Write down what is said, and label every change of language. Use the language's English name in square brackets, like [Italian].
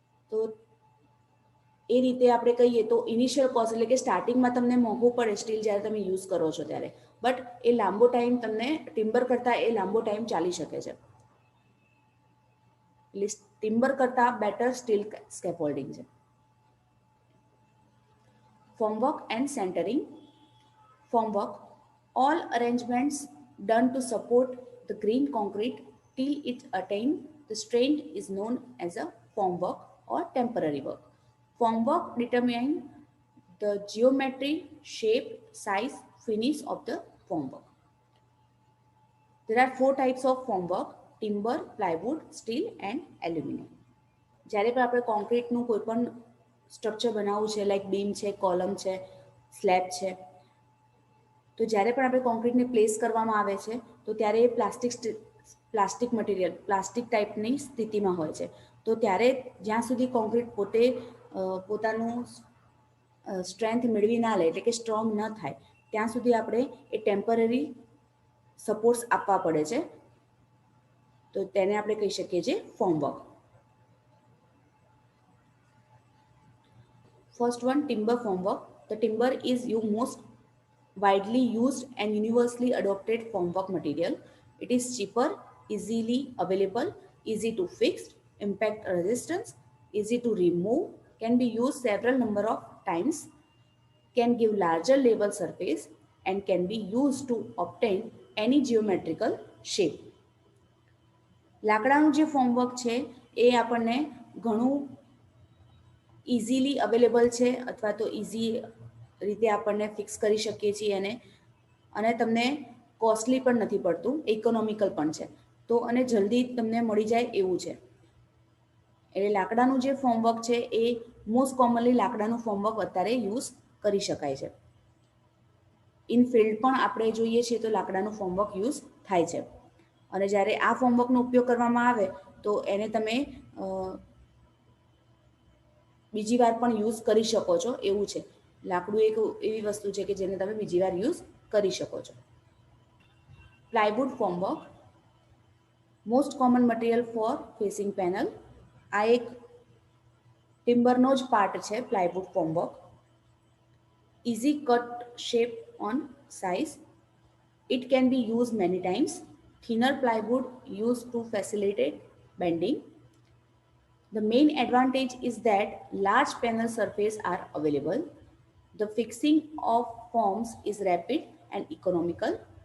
[Gujarati] તો એ રીતે આપણે કહીએ તો ઇનિશિયલ કોસ્ટ એટલે કે સ્ટાર્ટિંગમાં તમને મોંઘું પડે સ્ટીલ જ્યારે તમે યુઝ કરો છો ત્યારે, બટ એ લાંબો ટાઈમ તમને ટિમ્બર કરતાં એ લાંબો ટાઈમ ચાલી શકે છે. એટલે ટિમ્બર કરતાં બેટર સ્ટીલ સ્કેફોલ્ડિંગ છે. [English] Formwork and centering. Formwork, all arrangements done to support the green concrete till it attain the strength is known as a formwork or temporary work. Formwork determine the geometry, shape, size, finish of the formwork. There are 4 types of formwork: timber, plywood, steel and aluminum. [Gujarati] જ્યારે પણ આપણે કોન્ક્રીટનું કોઈ પણ structure બનાવવું છે, like beam છે, column છે, slab છે, તો જ્યારે પણ આપણે કોન્ક્રીટને પ્લેસ કરવામાં આવે છે તો ત્યારે એ પ્લાસ્ટિક મટીરિયલ પ્લાસ્ટિક ટાઈપની સ્થિતિમાં હોય છે. તો ત્યારે જ્યાં સુધી કોન્ક્રીટ પોતે પોતાનું સ્ટ્રેન્થ મેળવી ના લે, એટલે કે સ્ટ્રોંગ ન થાય, ત્યાં સુધી આપણે એ ટેમ્પરરી સપોર્ટ્સ આપવા પડે છે. તો તેને આપણે કહી શકીએ છીએ ફોર્મવર્ક. [English] First one, timber formwork. The timber is most widely used and universally adopted formwork material. It is cheaper, easily available, easy to fix, impact resistance, easy to remove, can be used several number of times, can give larger level surface and can be used to obtain any geometrical shape. [Gujarati] લાકડાનું જે ફોર્મવર્ક છે એ આપણને ઘણું easily available છે અથવા તો easy રીતે આપણને ફિક્સ કરી શકીએ છીએ એને, અને તમને કોસ્ટલી પણ નથી પડતું, ઇકોનોમિકલ પણ છે, તો અને જલ્દી તમને મળી જાય એવું છે. એટલે લાકડાનું જે ફોર્મવર્ક છે એ મોસ્ટ કોમનલી લાકડાનું ફોર્મવર્ક અત્યારે યુઝ કરી શકાય છે. [English] in field [Gujarati] પણ આપણે જોઈએ છીએ તો લાકડાનું ફોર્મવર્ક યુઝ થાય છે. અને જ્યારે આ ફોર્મવર્કનો ઉપયોગ કરવામાં આવે તો એને તમે બીજી વાર પણ યુઝ કરી શકો છો એવું છે. લાકડું એક એવી વસ્તુ છે કે જેને તમે બીજી વાર યુઝ કરી શકો છો. [English] Plywood formwork, most common material for facing panel. [Gujarati] આ એક ટિમ્બરનો જ પાર્ટ છે plywood ફોર્મવર્ક. [English] Easy cut shape on size. It can be used many times. Thinner plywood used to facilitate bending. The main advantage is that large panel surface are available. The fixing of forms is rapid and economical.